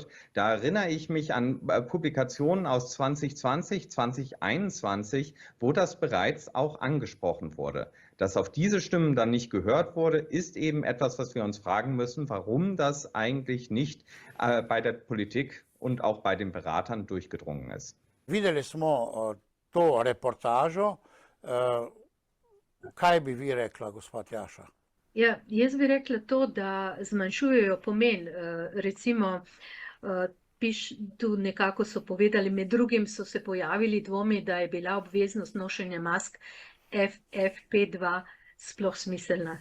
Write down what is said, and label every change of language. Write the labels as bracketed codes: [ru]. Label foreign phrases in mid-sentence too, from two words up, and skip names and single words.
[de] Da erinnere ich mich an Publikationen aus 2020, 2021, wo das bereits auch angesprochen wurde. Dass auf diese Stimmen dann nicht gehört wurde, ist eben etwas, was wir uns fragen müssen, warum das eigentlich nicht bei der Politik und auch bei den Beratern durchgedrungen ist. [sl] Videli smo to reportažo. Kaj bi vi rekla, gospod Jaša? Ja, jaz bi rekla to, da zmanjšujejo pomen. Recimo, tu nekako so povedali, med drugim so se pojavili dvomi, da je bila obveznost nošenja mask FFP2 sploh smiselna.